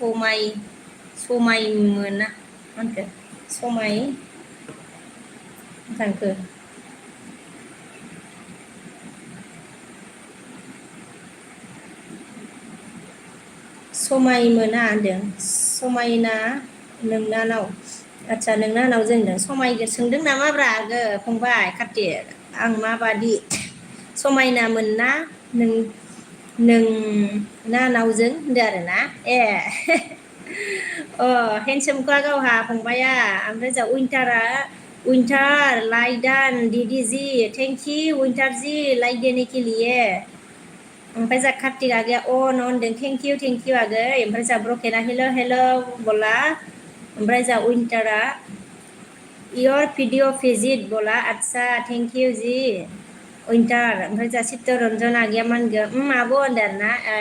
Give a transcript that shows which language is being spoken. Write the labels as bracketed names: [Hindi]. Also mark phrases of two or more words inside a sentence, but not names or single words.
[Bodo] समायमोना मा होनखो समाय थांखो समायमोना होनदों समायना नोंनानाव आदसा नोंनानाव जों होनदों समायगोर सोंदों नामाब्रा फंबाय कार्तिक आं माबादि समायनामोन ना नोंनानावजों होनदों आरोना हेन्डसामखा गावहा फंबाया ओमफ्राय जा विंटार लाइक दीदी जी थैंक [Hindi] यू विंटार जी लाइक देने के लिए [Bodo] ओमफ्राय जा कार्तिक आगैया न' होनदों [English] thank you [Bodo] आगै ओमफ्राय जा ब्रकेना हेल' बोला ओमफ्राय जा विंटारा [English] your video visit [Bodo] बोला आदसा [English] thank you [Bodo] जी विंटार ओमफ्राय जा चित्तरन्जन आगैया मा होनगोन आब' होनदों आरोना